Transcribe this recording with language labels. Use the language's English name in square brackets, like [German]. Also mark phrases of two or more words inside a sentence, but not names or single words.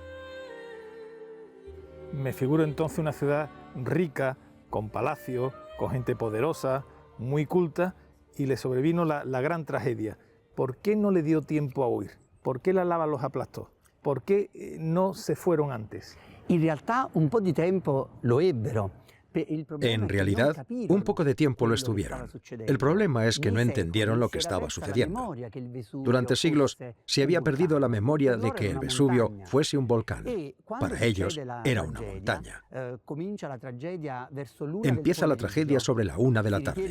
[Spanish] Me figuro entonces una ciudad rica, con palacios, con gente poderosa, muy culta, y le sobrevino la gran tragedia. ¿Por qué no le dio tiempo a huir? ¿Por qué la lava los aplastó? ¿Por qué no se fueron antes? [Italian] In realtà un po' di tempo lo ebbero. [Spanish] En realidad, un poco de tiempo lo estuvieron. El problema es que no entendieron lo que estaba sucediendo. Durante siglos se había perdido la memoria de que el Vesubio fuese un volcán. Para ellos era una montaña. Empieza la tragedia sobre la 1 de la tarde.